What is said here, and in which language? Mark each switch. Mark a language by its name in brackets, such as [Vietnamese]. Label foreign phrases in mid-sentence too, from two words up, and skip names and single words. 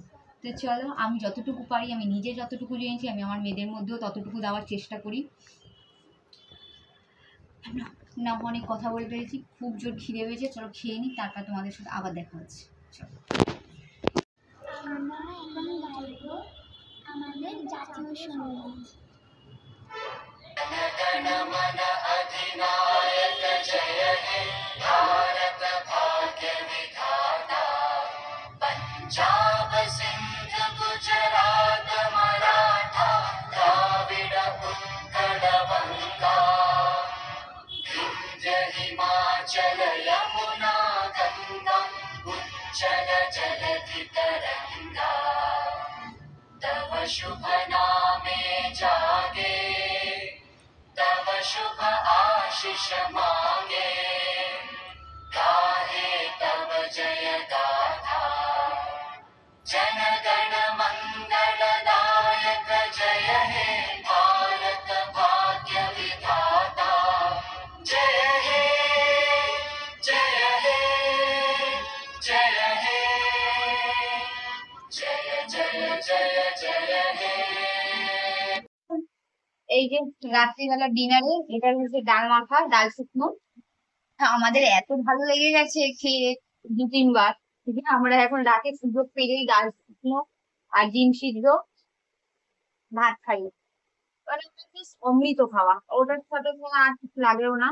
[Bangla] তো চলো, আমি যতটুকু পারি, আমি নিজে যতটুকু জেনেছি, আমি আমার মেয়েদের মধ্যেও ততটুকু দেওয়ার চেষ্টা করি। না, অনেক কথা বলে পেরেছি, খুব জোর খিদে পেয়েছে, চলো খেয়ে নিই, তারপর তোমাদের সাথে আবার দেখা হচ্ছে। চলো। আমরা এখন গাইব আমাদের জাতীয় সঙ্গীত। পঞ্জাব সিন্ধু গুজরাট মরাঠা দ্রাবিড় উৎকল বঙ্গ বিন্ধ্য হিমাচল যমুনা গঙ্গা উচ্ছল জলধি তরঙ্গ তব শুভ নামে জাগে তব শুভ আশিস মাগে গাহে তব জয় গাথা জন গণ মঙ্গল দায়ক জয় হে ভারত ভাগ্য বিধাতা জয় হে জয় হে জয় হে জয় জয় জয় জয় হে। এই যে রাত্রিবেলা ডিনারে এটা হচ্ছে ডাল মাখা, ডাল শুকনো। আমাদের এত ভালো লেগে গেছে খেয়ে 2-3 বার, আমরা এখন রাতে সুযোগ পেলেই ডাল শুকনো আর ডিম সিদ্ধ ভাত খাই, মানে অমৃত খাওয়া, ওটার সাথে কোনো আর কিছু লাগেও না।